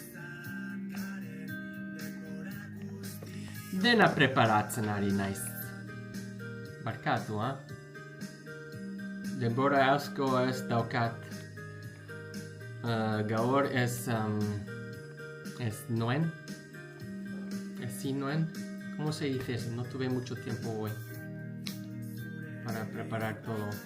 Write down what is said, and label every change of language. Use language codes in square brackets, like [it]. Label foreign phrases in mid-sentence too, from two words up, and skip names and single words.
[eu] Dena preparatzen ari naiz. Barkatu, Denbora asko ez daukat. Gaur ez noen. Ez noen. [es] ¿Cómo se dice eso? No tuve mucho tiempo hoy para preparar todo.